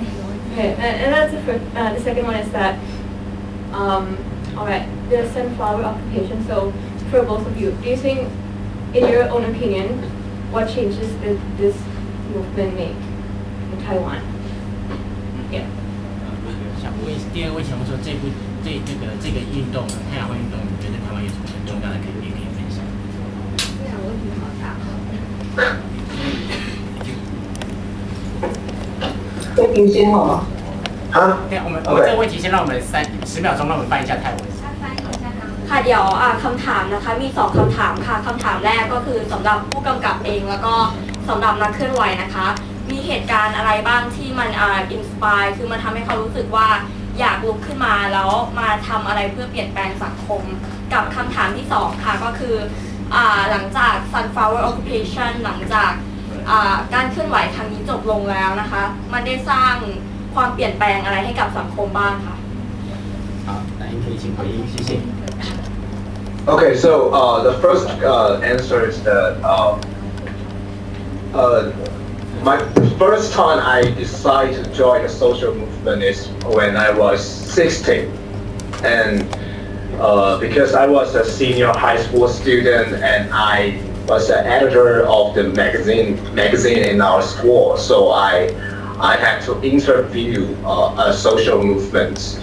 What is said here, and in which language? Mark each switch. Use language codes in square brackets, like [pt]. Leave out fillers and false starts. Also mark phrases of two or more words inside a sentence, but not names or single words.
[en] And that's the second one is that, all right, the sunflower occupation. So for both of you, do you think, in your own opinion, what changes did this movement make in Taiwan? Yeah. [zh] 想问第二位想问说这个运动太阳花运动，你觉得台湾有什么很重大的改变可以分享？这两个问题好大。会评先好吗？啊对，我们这个问题先让我们10秒钟，让我们翻一下泰文。 [th] ค่ะเดี๋ยวคำถามนะคะมี2คำถามค่ะคำถามแรกก็คือสำหรับผู้กำกับเองแล้วก็สำหรับนักเคลื่อนไหวนะคะมีเหตุการณ์อะไรบ้างที่มันอินสปายคือมันทำให้เขารู้สึกว่าอยากลุกขึ้นมาแล้วมาทำอะไรเพื่อเปลี่ยนแปลงสังคมกับคำถามที่2ค่ะก็คือหลังจาก Sunflower Occupation หลังจากการเคลื่อนไหวครั้งนี้จบลงแล้วนะคะมันได้สร้างความเปลี่ยนแปลงอะไรให้กับสังคมบ้างค่ะ [zh] 好，那您可以请回应，谢谢。 [en] Okay, so the first answer is that my first time I decided to join the social movement is when I was 16, and because I was a senior high school student and I was an editor of the magazine in our school, so I had to interview social movements.